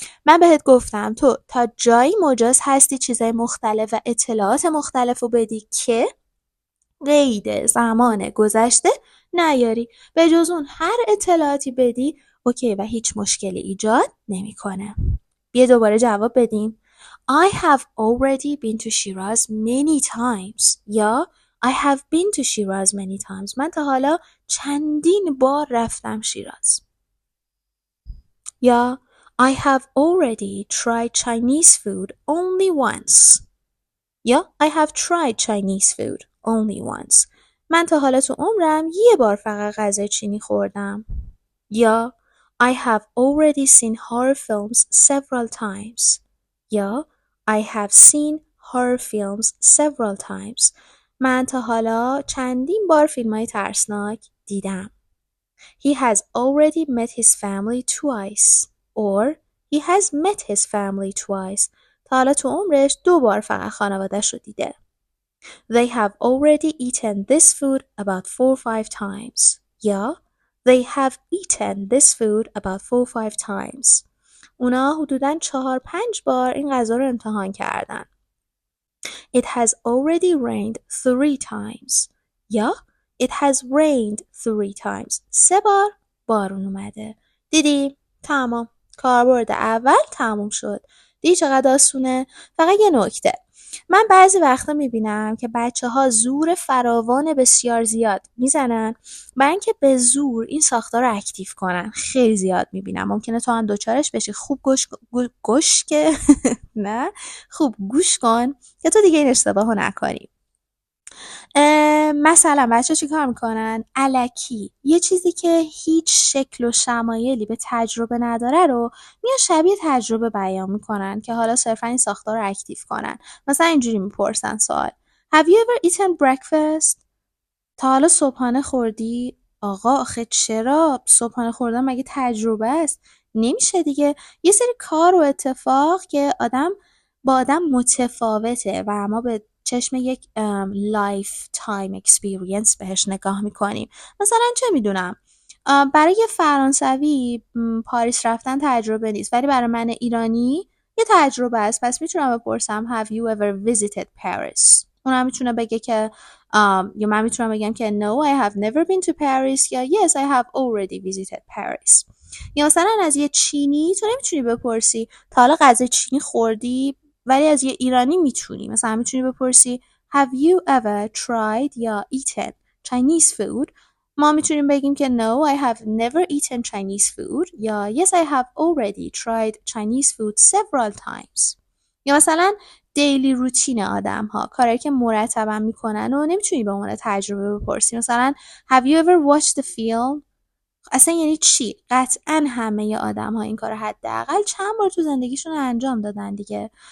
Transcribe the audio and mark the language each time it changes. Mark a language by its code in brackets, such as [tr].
[fa] من بهت گفتم تو تا جایی مجاز هستی چیزای مختلف و اطلاعات مختلف رو بدی که قید زمان گذشته نیاری. به جز اون هر اطلاعاتی بدی اوکی و هیچ مشکلی ایجاد نمیکنه. بیا دوباره جواب بدیم. [en] I have already been to Shiraz many times. [fa] یا [en] I have been to Shiraz many times. [fa] من تا حالا چندین بار رفتم شیراز. یا [en] I have already tried Chinese food only once. [fa] یا [en] I have tried Chinese food only once. [fa] من تا حالا تو عمرم یه بار فقط غذای چینی خوردم. یا [en] I have already seen horror films several times. [fa] یا [en] I have seen horror films several times. [fa] من تا حالا چندین بار فیلم‌های ترسناک دیدم. [en] He has already met his family twice. Or he has met his family twice. [fa] تا حالا تو عمرش دو بار فقط خانواده‌اش رو دیده. [en] They have already eaten this food about 4-5 times. [fa] یا [en] They have eaten this food about 4-5 times. [fa] اونا حدوداً 4-5 بار این غذا رو امتحان کردن. [en] It has already rained 3 times. [fa] یا [en] It has rained 3 times. [fa] 3 بار بارون اومده. دیدی؟ تمام. کاربرد اول تموم شد. دیدی چقدر آسونه؟ فقط یه نکته. من بعضی وقتا میبینم که بچه‌ها زور فراوان بسیار زیاد میزنن برای اینکه به زور این ساختار رو اکتیو کنن. خیلی زیاد میبینم. ممکنه تو هم دوچارش بشی. خوب گوش که نه خوب گوش کن که تو دیگه این اشتباهو نکنی. مثلا بچه چی کار میکنن؟ الکی یه چیزی که هیچ شکل و شمایلی به تجربه نداره رو میان شبیه تجربه بیان میکنن که حالا صرفا این ساختار رو اکتیو کنن. مثلا اینجوری میپرسن سوال [en] Have you ever eaten breakfast? [fa] تا حالا صبحانه خوردی؟ آقا آخه چرا؟ صبحانه خوردن مگه تجربه است؟ نمیشه دیگه. یه سری کار و اتفاق که با آدم متفاوته و ما به چشم یک [en] lifetime experience [fa] بهش نگاه میکنیم. مثلا چه میدونم برای فرانسوی پاریس رفتن تجربه نیست ولی برای من ایرانی یه تجربه است. پس میتونم بپرسم [en] Have you ever visited Paris؟ [fa] اونم میتونه بگه که یا من میتونم بگم که [en] No, I have never been to Paris [fa] یا [en] Yes, I have already visited Paris. [fa] یا مثلا از یه چینی تو نمیتونی بپرسی تا حالا غذای چینی خوردی ولی از یه ایرانی میتونی. مثلا میتونی بپرسی [en] Have you ever tried [fa] یا [en] eaten Chinese food؟ [fa] ما میتونیم بگیم که [en] No, I have never eaten Chinese food [fa] یا [en] Yes, I have already tried Chinese food several times. [fa] یا مثلا [en] daily routine [fa] آدم ها، کاری که مرتبا میکنن و نمیتونی به عنوان تجربه بپرسی. مثلا [en] Have you ever watched the film؟ [fa] اصلا یعنی چی؟ قطعا همه آدم ها این کار حداقل چند بار تو زندگیشون انجام دادن دیگه.